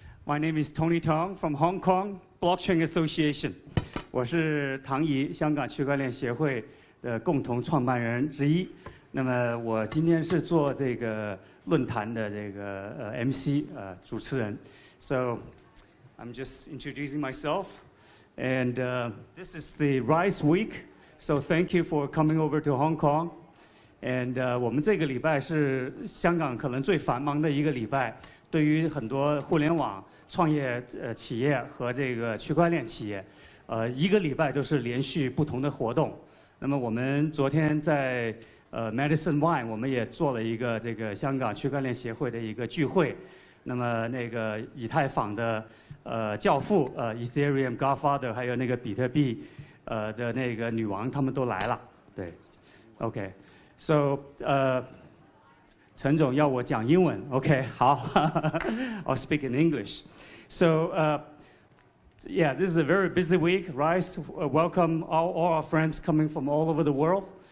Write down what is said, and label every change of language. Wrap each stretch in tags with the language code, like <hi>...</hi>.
<en>My name is Tony Tong from Hong Kong Blockchain Association.</en> <zh>我是唐仪，香港区块链协会的共同创办人之一。那么我今天是做这个论坛的这个MC 主持人。</zh> <en>So I'm just introducing myself, and this is the Rise Week. So thank you for coming over to Hong Kong.</en> <zh>And 我们这个礼拜是香港可能最繁忙的一个礼拜，对于很多互联网创业企业和这个区块链企业，一个礼拜都是连续不同的活动。那么我们昨天在Madison Wine 我们也做了一个这个香港区块链协会的一个聚会。那么那个以太坊的教父Ethereum Godfather 还有那个比特币的那个女王他们都来了。对 ，OK。So 陈总要我讲英文 ，OK， 好，</zh> <en>I'll speak in English. So yeah, this is a very busy week. Rise, welcome all our friends coming from all over the world.</en>